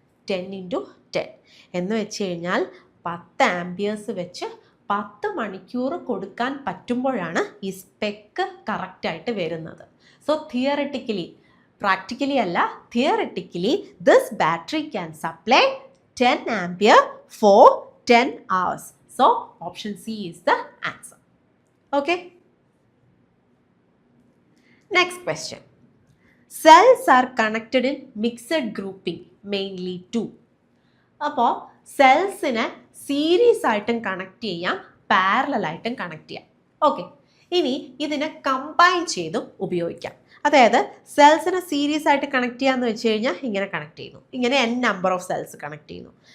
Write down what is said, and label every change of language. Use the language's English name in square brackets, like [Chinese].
[Malayalam] 10 × 10 എന്ന് വെച്ച് കഴിഞ്ഞാൽ 10 ആംപിയേഴ്സ് വെച്ച് 10 മണിക്കൂർ കൊടുക്കാൻ പറ്റുമ്പോഴാണ് ഈ സ്പെക്ക് കറക്റ്റായിട്ട് വരുന്നത്. [English] So theoretically, practically അല്ല, theoretically this battery can supply 10 ampere for 10 hours. So option C is the answer. Okay, next question. Cells are connected in mixed grouping mainly to. [Malayalam] അപ്പോൾ സെൽസിനെ സീരീസ് ആയിട്ടും connect ചെയ്യാം, parallel ആയിട്ടും connect ചെയ്യാം. Okay, ഇനി ഇതിനെ combine ചെയ്തും ഉപയോഗിക്കാം. അതായത് സെൽസിനെ സീരീസ് ആയിട്ട് കണക്ട് ചെയ്യാന്ന് വെച്ച് കഴിഞ്ഞാൽ ഇങ്ങനെ കണക്ട് ചെയ്യുന്നു, ഇങ്ങനെ n number of cells connect ചെയ്യുന്നു.